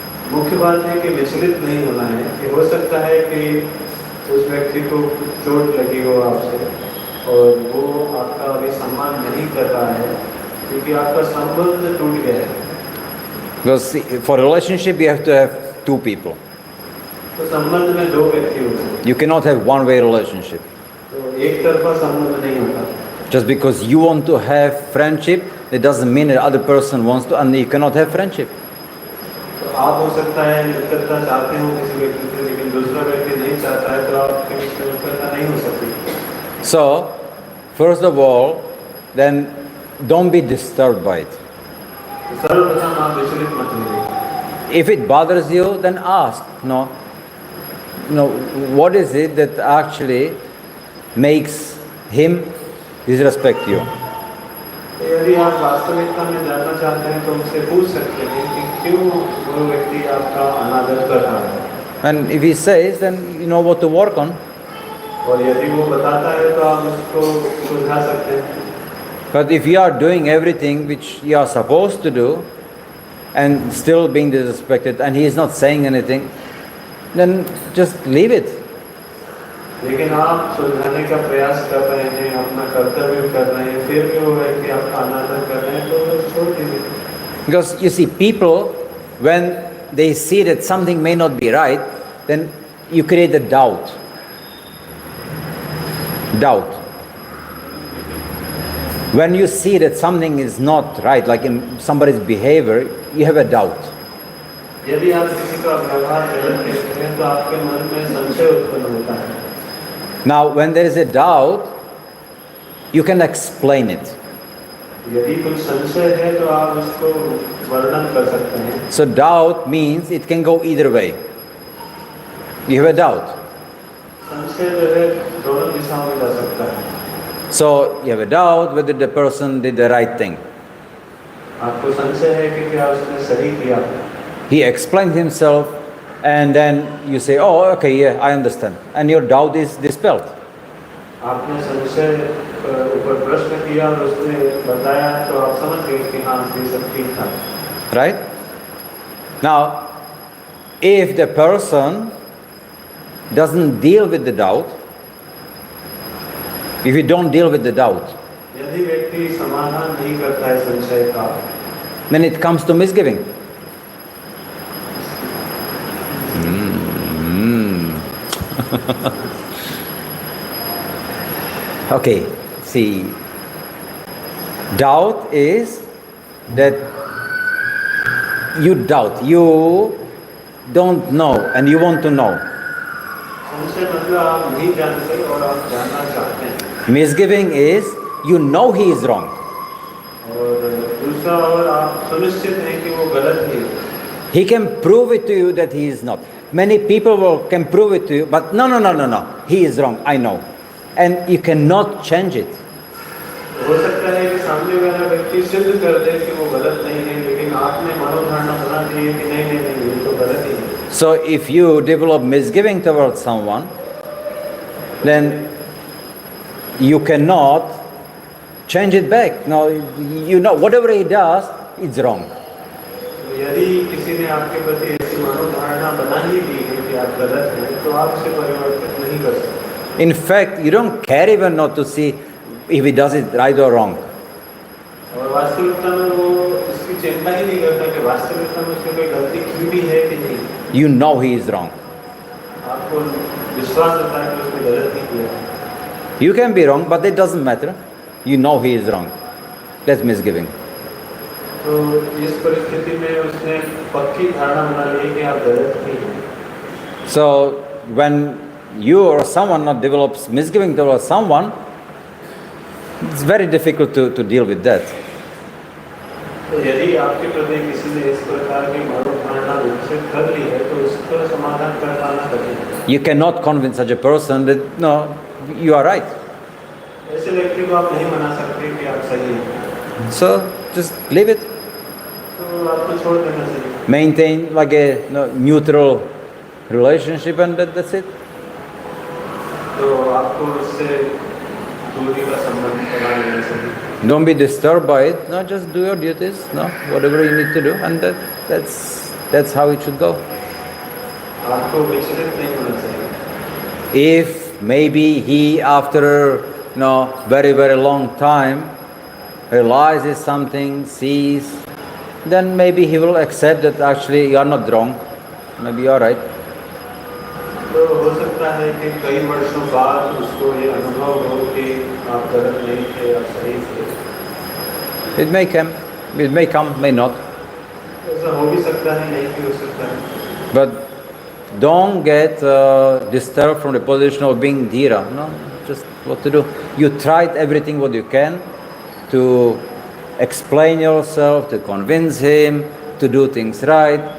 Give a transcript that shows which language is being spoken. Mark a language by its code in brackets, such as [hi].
[hi] मुख्य बात है कि विचलित नहीं होना है कि हो सकता है कि उस व्यक्ति को चोट लगी हो आपसे और वो आपका अभी सम्मान नहीं कर रहा है क्योंकि आपका संबंध टूट गया है। [en] Because for a relationship you have to have two people. [hi] तो संबंध में दो व्यक्ति होते हैं। [en] You cannot have one-way relationship. [hi] तो एक तरफा संबंध नहीं होता। [en] Just because you want to have friendship, it doesn't mean the other person wants to, and you cannot have friendship. [hi] तो आप हो सकता है मित्रता चाहते हो किसी व्यक्ति से, लेकिन दूसरा व्यक्ति नहीं चाहता है, तो आपके बीच में मित्रता नहीं हो सकती। [en] So, first of all, then don't be disturbed by it. [hi] सर्वप्रथम आप विचलित मत होइए। [en] If it bothers you, then ask. No, what is it that actually makes him disrespect you? [hi] यदि आप वास्तविकता में जानना चाहते हैं तो उनसे पूछ सकते हैं कि क्यों वो व्यक्ति आपका अनादर कर रहा है। [en] And if he says, then you know what to work on. [hi] और यदि वो बताता है तो आप उसको सुलझा सकते हैं। [en] But if you are doing everything which you are supposed to do and still being disrespected and he is not saying anything, then just leave it. [hi] लेकिन आप सुलझाने का प्रयास कर रहे हैं, अपना कर्तव्य कर रहे हैं, फिर भी वो व्यक्ति आपका अनादर कर रहे हैं, तो छोड़ दीजिए. [en] Because you see, people, when they see that something may not be right, then you create a doubt. Doubt. When you see that something is not right, like in somebody's behavior, you have a doubt. [hi] यदि आप किसी का व्यवहार गलत देखते हैं तो आपके मन में संशय उत्पन्न होता है. [en] Now, when there is a doubt, you can explain it. [hi] यदि कुछ संशय है तो आप उसको वर्णन कर सकते हैं. [en] So doubt means it can go either way. You have a doubt. [hi] संशय जो है दोनों दिशाओं में जा सकता है. [en] So you have a doubt whether the person did the right thing. [hi] आपको संशय है कि क्या उसने सही किया. [en] He explained himself and then you say, oh, okay, yeah, I understand. And your doubt is dispelled. [hi] आपने संशय ऊपर प्रश्न किया और उसने बताया तो आप समझ गए कि हाँ ये सब ठीक था. [en] Right? Now, if the person doesn't deal with the doubt, if you don't deal with the doubt, [hi] यदि व्यक्ति समाधान नहीं करता है संशय का, [en] then it comes to misgiving. Okay, see, doubt is that you doubt, you don't know and you want to know. [hi] संशय मतलब आप नहीं जानते और आप जानना चाहते हैं. [en] Misgiving is you know he is wrong. [hi] और दूसरा और आप सुनिश्चित हैं कि वो गलत है. [en] He can prove it to you that he is not. Many people can prove it to you, but no, he is wrong, I know. And you cannot change it. [hi] हो सकता है कि सामने वाला व्यक्ति सिद्ध कर दे कि वो गलत नहीं है, लेकिन आपने मनोधारणा बना दी है कि नहीं ये तो गलत ही है. [en] So if you develop misgiving towards someone, then you cannot change it back. No, you know whatever he does, it's wrong. [hi] यदि किसी ने आपके प्रति ऐसी मनोधारणा बना ही दी है कि आप गलत हैं, तो आप उसे परिवर्तित नहीं कर सकते. [en] In fact, you don't care even not to see if he does it right or wrong. [hi] और वास्तविकता में वो इसकी चिंता ही नहीं करता कि वास्तविकता में उसने कोई गलती की भी है कि नहीं. [en] You know he is wrong. [hi] आपको विश्वास होता है कि उसने गलत नहीं किया. [en] You can be wrong, but it doesn't matter. You know he is wrong. That's misgiving. [hi] तो इस परिस्थिति में उसने पक्की धारणा बना ली कि आप गलत ही हैं. [en] So when you or someone not develops misgiving towards someone, it's very difficult to deal with that. [hi] तो यदि आपके प्रति किसी ने इस प्रकार की मनोधारणा विकसित कर ली है तो उसका समाधान कर पाना कठिन है. [en] You cannot convince such a person that no, you are right. [hi] ऐसे व्यक्ति को आप नहीं मना सकते कि आप सही हैं. [en] So just leave it. [hi] तो आपको छोड़ देना चाहिए. [en] Maintain like a neutral relationship and that's it. [hi] तो आपको उससे दूरी का संबंध बना लेना चाहिए. [en] Don't be disturbed by it. No, just do your duties. No, whatever you need to do, and that's how it should go. [hi] आपको विचलित नहीं होना चाहिए. [en] If maybe he after very very long time realizes something, sees, then maybe he will accept that actually you are not wrong. Maybe you are right. [hi] तो हो सकता है कि कई वर्षों बाद उसको ये अनुभव हो कि आप गलत नहीं थे, आप सही थे. [en] It may come, may not. [hi] ऐसा हो भी सकता है, नहीं भी हो सकता है. [en] But don't get disturbed from the position of being dhira. No, just what to do. You tried everything what you can to explain yourself, to convince him, to do things right.